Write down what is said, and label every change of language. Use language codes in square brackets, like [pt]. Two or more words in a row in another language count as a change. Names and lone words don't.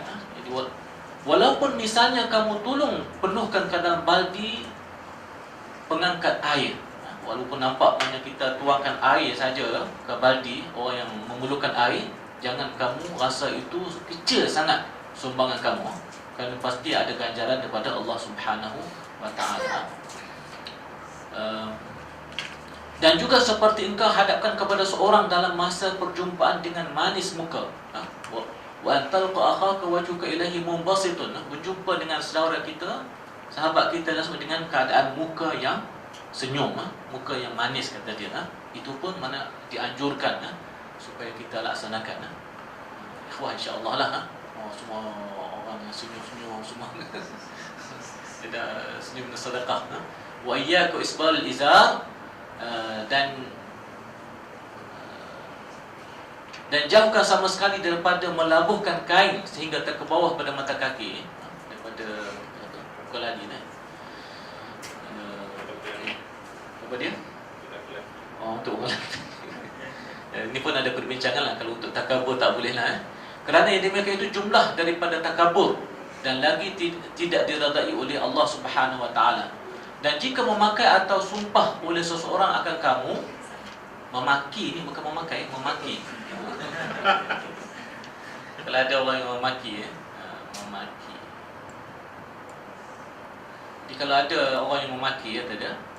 [ms] Jadi walaupun misalnya kamu tolong penuhkan kadar baldi pengangkat air, walaupun nampaknya kita tuangkan air saja ke baldi, orang yang memerlukan air, jangan kamu rasa itu kecil sangat sumbangan kamu, kerana pasti ada ganjaran daripada Allah [ar] سبحانه وتعالى. [ms] Dan juga seperti engkau hadapkan kepada seorang dalam masa perjumpaan dengan manis muka. [ar] وأن تلقى أخاك ووجهك إليه منبسط. [ms] Berjumpa dengan saudara kita, sahabat kita langsung dengan keadaan muka yang senyum, muka yang manis kata dia. Itu pun mana dianjurkan supaya kita laksanakan. [ar] إخوة إن شاء الله [ms] lah. Semua orang yang senyum-senyum semua. Tidak senyum sedekah. [ar] وإياك وإسبال الإزار, [ms] dan jauhkan sama sekali daripada melabuhkan kain sehingga ke bawah pada mata kaki, daripada bukan lagi apa dia? Untuk ini pun ada perbincangan lah. Kalau untuk takabur tak boleh lah kerana yang demikian itu jumlah daripada takabur dan lagi tidak diredai oleh Allah [ar] سبحانه وتعالى. [ms] Dan jika memakai atau sumpah oleh seseorang akan kamu, memaki ni bukan memakai, memaki. Kalau ada orang yang memaki, memaki. Jadi kalau ada orang yang memaki, kata dia.